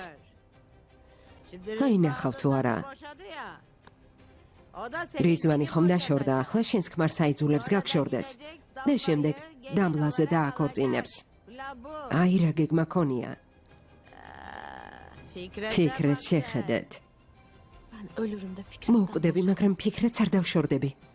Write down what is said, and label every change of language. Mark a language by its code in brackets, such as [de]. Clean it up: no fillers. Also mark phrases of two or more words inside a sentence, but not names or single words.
[ka] აი ნახავ თუ არა. რიзвანი ხომ დაშორდა ახლა შენს ქმარს აიძულებს გაგშორდეს და შემდეგ დამლაზე დააქორწინებს. აი რა გეგმა ქონია. ფიქრეთ შეხედეთ. [tr] Ben ölürüm de Fikret. [ka] მოვკვდები, მაგრამ ფიქრეთს არ დავშორდები.